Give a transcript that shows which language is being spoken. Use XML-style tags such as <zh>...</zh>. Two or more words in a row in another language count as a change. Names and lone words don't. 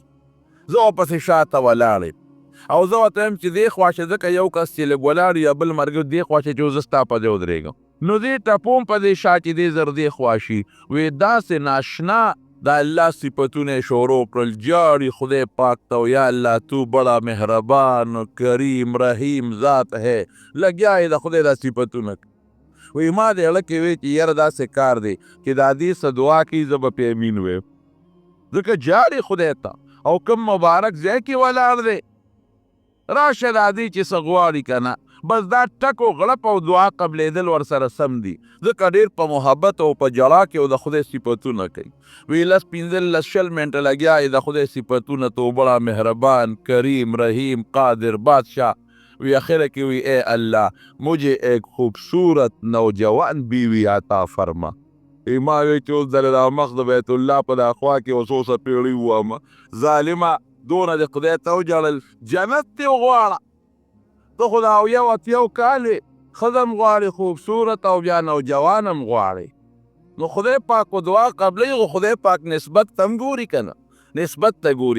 <ps>زه ورپسې شاته ولاړ او زه ورته وایم چې دې خوا شه، ځکه یو کس چې لږ ولاړ یا بل ملګری دې خوا شه چې زه ستا په ځای ودرېږم. نو دې ټپوم په دې شا چې دې زر دې خوا شي، وی داسې ناشنا د الله صفتونه یې شروع کړل، جاړي خدای پاک ته،</ps> <ur>یا الله تو بڑا مهربان کریم رحیم ذات ہے،</ur> <ps>لګیا یې د خدای دا صفتونه. وی ما د اړه کې وی چې یاره داسې کار دی چې د حدیث دعا کوي زه به پې امین ویم، ځکه جاړي خدای ته او کوم مبارک ځای کې ولاړ دی. راشه د حدیث چې څه غواړي که نه، بس دا ټک او غړپ او دعا قبلېدل ورسره سم دي، ځکه ډېر په محبت او په جړا کې او د خدای صفتونه کوي. وی 15-15 منټه لګیا یې د خدای صفتونه</ps> <ur>تو بڑا مهربان کریم رحیم قادر بادشاہ.</ur> <ps>وی آخر کې وی</ps> <ur>اے اللہ مجھے ایک خوبصورت نوجوان بیوی عطا فرما.</ur> <ps>ما وی چې اوس دله دا مخ د بیت الله په دا خوا کې اوس اوسه پیړۍ وومه، ظالمه دونه د خدای ته وجړل، جنت دې وغواړه، ته خو دا اویو اتیو کالې ښځه هم غواړې خوبصورت او بیا نوجوان هم غواړې. نو خدای پاک و دعا قبلی خو خدای پاک نسبت ته هم ګوري که نه، نسبت ته ګوري.</ps>